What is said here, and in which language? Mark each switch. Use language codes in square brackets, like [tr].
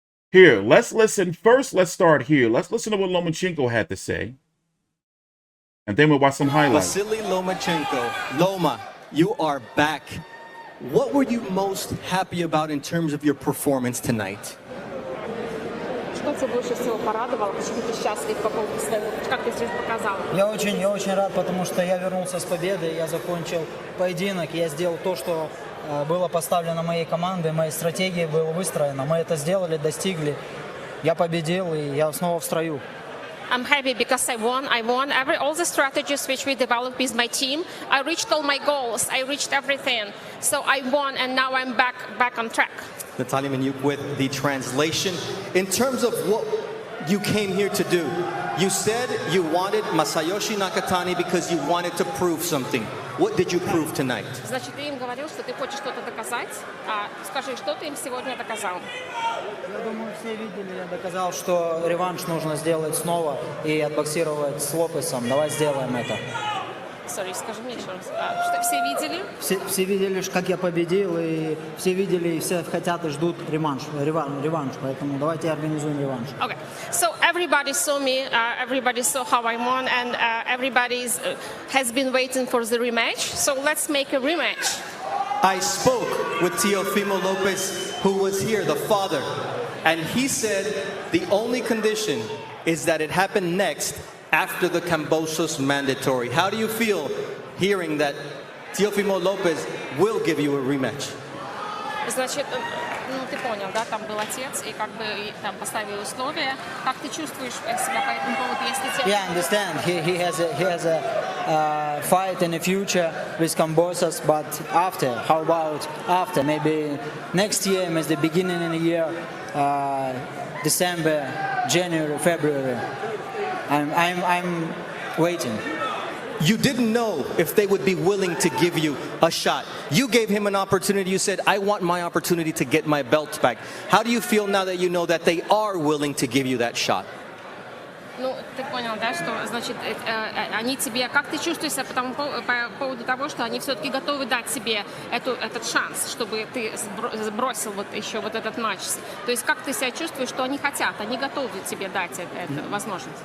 [en] Here, let's listen. First, let's start here. Let's listen to what Lomachenko had to say. And then we'll watch some highlights. Vasiliy Lomachenko. Loma, you are back. What were you most happy about in terms of your performance tonight? [ru] Что тебя больше всего порадовало? Почему ты счастлив по поводу своего? Как ты сейчас показал? Я очень рад, потому что я вернулся с победой, я закончил поединок, я сделал то, что было поставлено моей командой, моей стратегией было выстроено. Мы это сделали, достигли. Я победил, и я снова в строю. [en] I'm happy because I won. All the strategies which we developed with my team. I reached all my goals. I reached everything. So I won, and now I'm back on track. Natalia Manyuk with the translation. In terms of what you came here to do, you said you wanted Masayoshi Nakatani because you wanted to prove something. What did you prove tonight? [ru] Значит, ты им говорил, что ты хочешь что-то доказать. Скажи, что ты им сегодня доказал? Я думаю, все видели, я доказал, что реванш нужно сделать снова и отбоксировать с Лопесом. Давай сделаем это. Sorry, скажи мне еще раз. Что все видели? Все видели, как я победил, и все видели, и все хотят и ждут реванш, поэтому давайте организуем реванш. [en] Okay, so everybody saw me, everybody saw how I won, and everybody has been waiting for the rematch. So let's make a rematch. I spoke with Teofimo Lopez, who was here, the father, and he said the only condition is that it happened next after the Cambosos mandatory. How do you feel hearing that Teofimo Lopez will give you a rematch? [ru] Значит, ну ты понял, да, там был отец, и как бы там поставил условия. Как ты чувствуешь себя по этому поводу, если тебе... [en] Yeah, I understand. He has a fight in the future with Cambosos, but after, how about after? Maybe next year, maybe the beginning of the year, December, January, February. I'm waiting. You didn't know if they would be willing to give you a shot. You gave him an opportunity. You said, I want my opportunity to get my belts back. How do you feel now that you know that they are willing to give you that shot? [ru] Ну, ты понял, да, что, значит, они тебе... Как ты чувствуешь себя по поводу того, что они все-таки готовы дать тебе этот шанс, чтобы ты сбросил вот еще вот этот матч? То есть как ты себя чувствуешь, что они хотят, они готовы тебе дать эту возможность?